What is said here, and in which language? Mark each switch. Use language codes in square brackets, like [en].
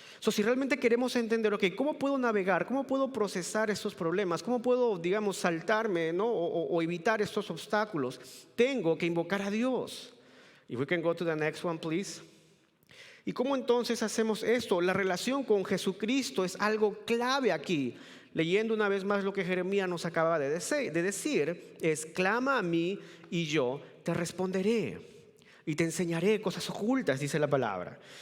[es] Si realmente queremos entender, ¿cómo puedo navegar? ¿Cómo puedo procesar estos problemas? ¿Cómo puedo, digamos, saltarme, ¿no? o evitar estos obstáculos? Tengo que invocar a Dios. [en] If we can go to the next one, please. [es] ¿Y cómo entonces hacemos esto? La relación con Jesucristo es algo clave aquí. Leyendo una vez más lo que Jeremías nos acaba de decir, es: clama a mí y yo te responderé y te enseñaré cosas ocultas, dice la palabra.